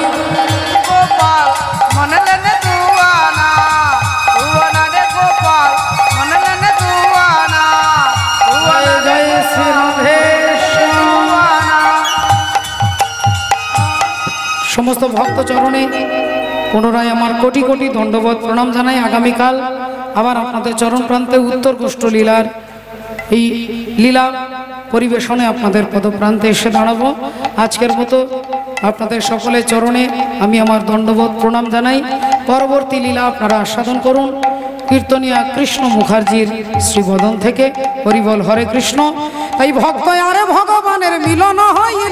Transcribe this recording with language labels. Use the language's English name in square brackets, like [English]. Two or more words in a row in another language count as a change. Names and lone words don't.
[Hindi] गोपाल मन लेने तू आना रे गोपाल मन लेने तू आना [Bangla] জয় শ্রী রাধে সমস্ত ভক্ত চরণে পুনরায় আমার কোটি কোটি দণ্ডবৎ প্রণাম জানাই আগামীকাল আবার আপনাদের চরণ প্রান্তে উত্তর গোষ্ঠ লীলার এই লীলা পরিবেশনে আপনাদের পদপ্রান্তে এসে দাঁড়াবো আজকের মতো আপনাদের সকলের চরণে আমি আমার দণ্ডবোধ প্রণাম জানাই পরবর্তী লীলা আপনারা আস্বাদন করুন কীর্তনিয়া কৃষ্ণ মুখার্জির শ্রীবদন থেকে হরিবল হরে কৃষ্ণ এই ভক্ত আরে ভগবানের মিলন হইল